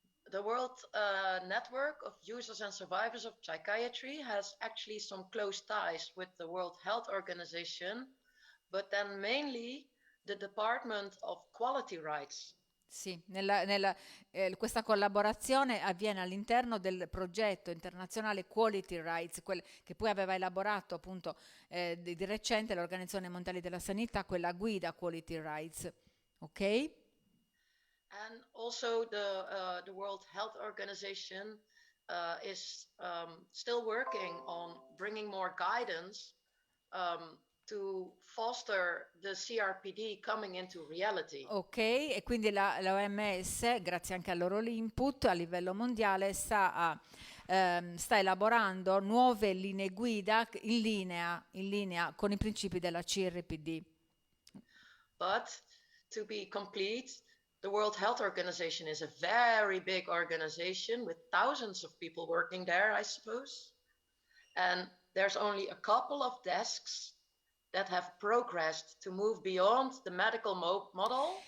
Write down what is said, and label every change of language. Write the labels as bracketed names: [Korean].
[English] The World Network of Users and Survivors of Psychiatry has actually some close ties with the World Health Organization, but then mainly the Department of Quality Rights. [Italian] Sì, questa collaborazione avviene all'interno del progetto internazionale Quality Rights, che poi aveva elaborato appunto di recente l'Organizzazione Mondiale della Sanità, quella guida Quality Rights, ok? [English] And also the World Health Organization is still working on bringing more guidance to foster the CRPD coming into reality. [Italian] Ok, e quindi la OMS, grazie anche al loro input a livello mondiale, sta elaborando nuove linee guida in linea con i principi della CRPD. [English] But to be complete, the World Health Organization is a very big organization with thousands of people working there, I suppose. And there's only a couple of desks that have progressed to move beyond the medical model.